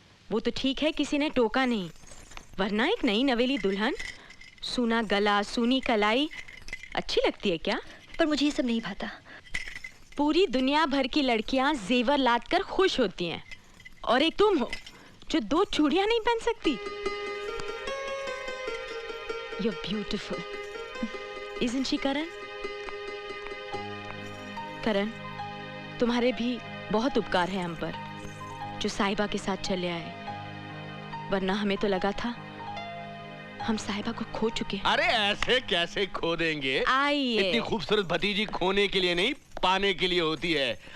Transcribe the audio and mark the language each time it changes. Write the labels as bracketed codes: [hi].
[hi] वो तो ठीक है किसी ने टोका नहीं, वरना एक नई नवेली दुल्हन, सूना गला, सूनी कलाई अच्छी लगती है क्या? पर मुझे ये सब नहीं भाता। पूरी दुनिया भर की लड़कियां जेवर लाद कर खुश होती हैं, और एक तुम हो जो 2 चूड़ियां नहीं पहन सकती। [en] You're beautiful, isn't she Karan? [hi] करण, तुम्हारे भी बहुत उपकार है हम पर, जो साहिबा के साथ चले आए, वरना हमें तो लगा था हम साहिबा को खो चुके हैं। अरे ऐसे कैसे खो देंगे? आइए। इतनी खूबसूरत भतीजी खोने के लिए नहीं, पाने के लिए होती है।